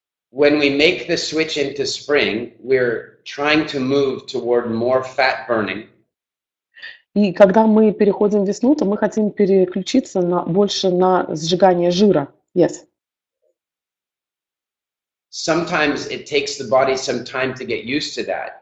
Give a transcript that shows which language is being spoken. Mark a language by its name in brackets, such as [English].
[English] When we make the switch into spring, we're trying to move toward more fat burning. [Russian] И когда мы переходим в весну, то мы хотим переключиться больше на сжигание жира, yes. [English] Sometimes it takes the body some time to get used to that.